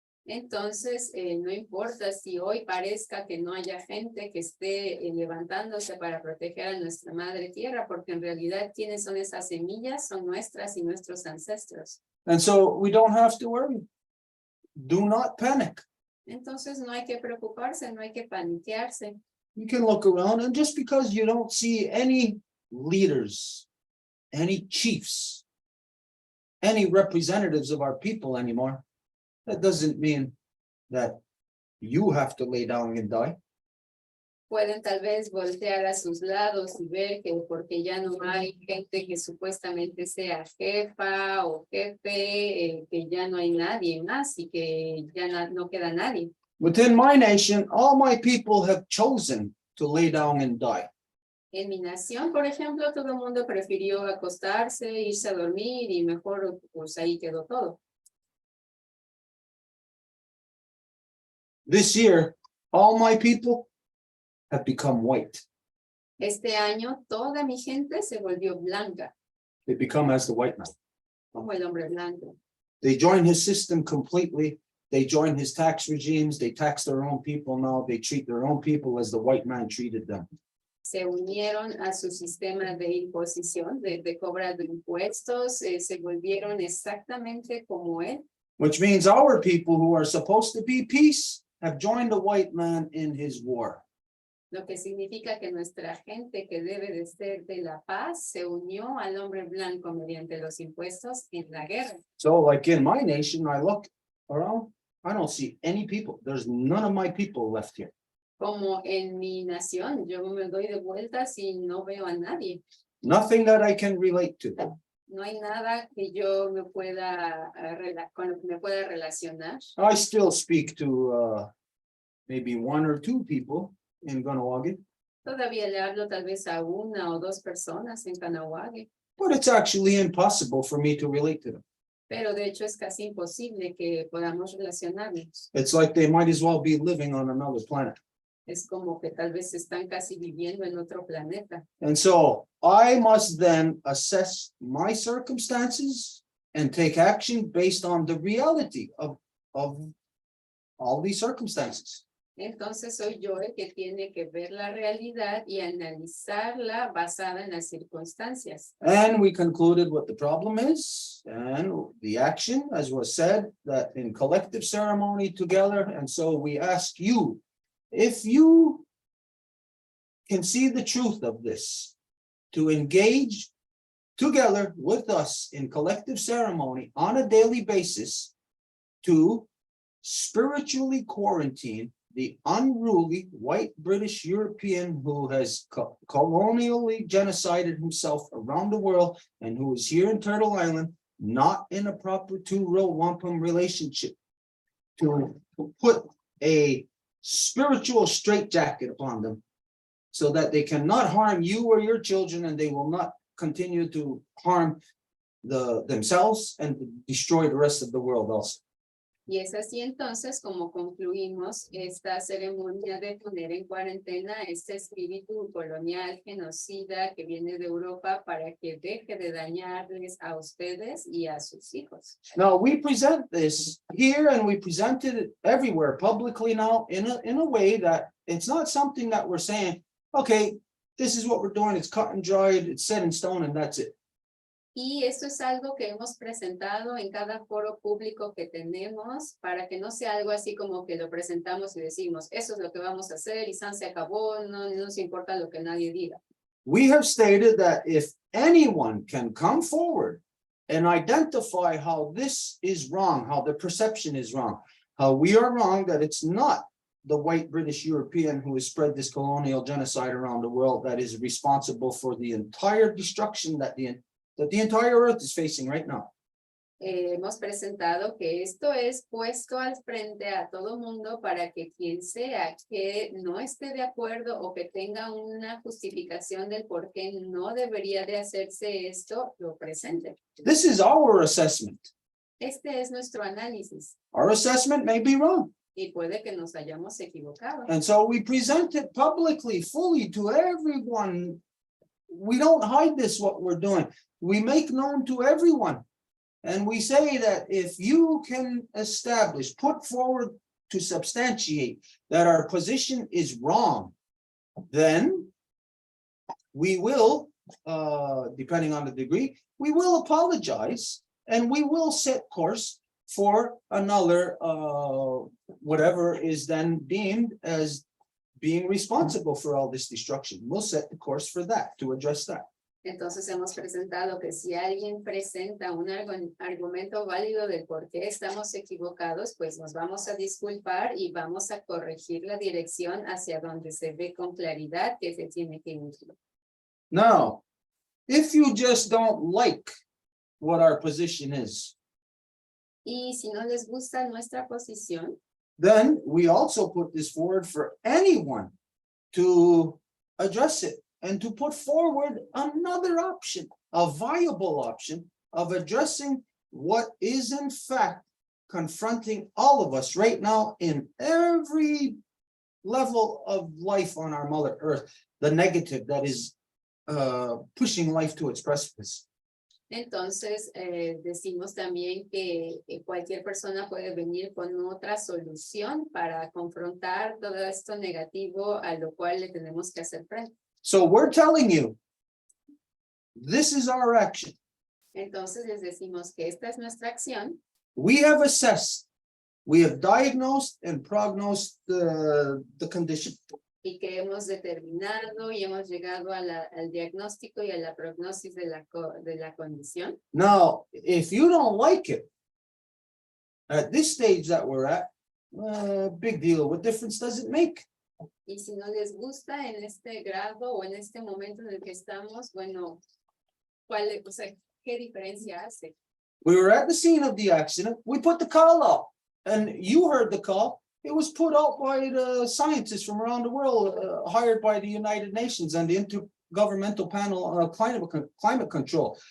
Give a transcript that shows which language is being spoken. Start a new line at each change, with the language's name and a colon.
Spanish: Entonces, no importa si hoy parezca que no haya gente que esté levantándose para proteger a nuestra madre tierra, porque en realidad, ¿quiénes son esas semillas? Son nuestras y nuestros ancestros.
English: And so we don't have to worry. Do not panic.
Spanish: Entonces, no hay que preocuparse, no hay que paniquearse.
English: You can look around, and just because you don't see any leaders, any chiefs, any representatives of our people anymore, that doesn't mean that you have to lay down and die.
Spanish: Pueden tal vez voltear a sus lados y ver que porque ya no hay gente que supuestamente sea jefa o jefe, que ya no hay nadie más y que ya no queda nadie.
English: Within my nation, all my people have chosen to lay down and die.
Spanish: En mi nación, por ejemplo, todo el mundo prefirió acostarse, irse a dormir y mejor pues ahí quedó todo.
English: This year, all my people have become white.
Spanish: Este año toda mi gente se volvió blanca,
English: They become as the white man.
Spanish: como el hombre blanco.
English: They join his system completely. They join his tax regimes. They tax their own people now. They treat their own people as the white man treated them.
Spanish: Se unieron a su sistema de imposición, de cobra de impuestos, se volvieron exactamente como él.
English: Which means our people who are supposed to be peace have joined the white man in his war.
Spanish: Lo que significa que nuestra gente que debe de ser de la paz se unió al hombre blanco mediante los impuestos en la guerra.
English: So like in my nation, I look around, I don't see any people. There's none of my people left here.
Spanish: Como en mi nación, yo me doy de vueltas y no veo a nadie.
English: Nothing that I can relate to.
Spanish: No hay nada que yo me pueda, con lo que me pueda relacionar.
English: I still speak to maybe one or two people in Kahnawake,
Spanish: Todavía le hablo tal vez a una o dos personas en Kahnawake,
English: but it's actually impossible for me to relate to them.
Spanish: pero de hecho es casi imposible que podamos relacionarnos.
English: It's like they might as well be living on another planet.
Spanish: Es como que tal vez están casi viviendo en otro planeta.
English: And so I must then assess my circumstances and take action based on the reality of all these circumstances.
Spanish: Entonces soy yo el que tiene que ver la realidad y analizarla basada en las circunstancias.
English: And we concluded what the problem is and the action, as was said, that in collective ceremony together. And so we ask you, if you can see the truth of this, to engage together with us in collective ceremony on a daily basis to spiritually quarantine the unruly white British European who has colonially genocided himself around the world and who is here in Turtle Island, not in a proper two-row wampum relationship, to put a spiritual straitjacket upon them so that they cannot harm you or your children, and they will not continue to harm themselves and destroy the rest of the world also.
Spanish: Y es así entonces como concluimos esta ceremonia de poner en cuarentena este espíritu colonial genocida que viene de Europa para que deje de dañarles a ustedes y a sus hijos.
English: Now, we present this here and we present it everywhere publicly now in a way that it's not something that we're saying, okay, this is what we're doing, it's cut and dried, it's set in stone, and that's it.
Spanish: Y esto es algo que hemos presentado en cada foro público que tenemos para que no sea algo así como que lo presentamos y decimos, eso es lo que vamos a hacer y se acabó, no nos importa lo que nadie diga.
English: We have stated that if anyone can come forward and identify how this is wrong, how the perception is wrong, how we are wrong, that it's not the white British European who has spread this colonial genocide around the world that is responsible for the entire destruction that the entire earth is facing right now.
Spanish: Hemos presentado que esto es puesto al frente a todo mundo para que quien sea que no esté de acuerdo o que tenga una justificación del por qué no debería de hacerse esto, lo presente.
English: This is our assessment.
Spanish: Este es nuestro análisis
English: Our assessment may be wrong.
Spanish: y puede que nos hayamos equivocado.
English: And so we present it publicly, fully to everyone. We don't hide this, what we're doing. We make known to everyone. And we say that if you can establish, put forward to substantiate that our position is wrong, then we will, depending on the degree, we will apologize and we will set course for another, whatever is then deemed as being responsible for all this destruction. We'll set the course for that, to address that.
Spanish: Entonces hemos presentado que si alguien presenta un argumento válido del por qué estamos equivocados, pues nos vamos a disculpar y vamos a corregir la dirección hacia donde se ve con claridad que se tiene que ir.
English: Now, if you just don't like what our position is,
Spanish: Y si no les gusta nuestra posición,
English: then we also put this forward for anyone to address it and to put forward another option, a viable option of addressing what is in fact confronting all of us right now in every level of life on our Mother Earth, the negative that is pushing life to its precipice.
Spanish: Entonces, decimos también que cualquier persona puede venir con otra solución para confrontar todo esto negativo a lo cual le tenemos que hacer frente.
English: So we're telling you, this is our action.
Spanish: Entonces les decimos que esta es nuestra acción.
English: We have assessed, we have diagnosed and prognosed the condition.
Spanish: Y que hemos determinado y hemos llegado a al diagnóstico y a la prognosis de la condición.
English: Now, if you don't like it, at this stage that we're at, big deal, what difference does it make?
Spanish: Y si no les gusta en este grado o en este momento en el que estamos, bueno, o sea, ¿qué diferencia hace?
English: We were at the scene of the accident, we put the call out, and you heard the call. It was put out by the scientists from around the world, hired by the United Nations and the Intergovernmental Panel on Climate Control.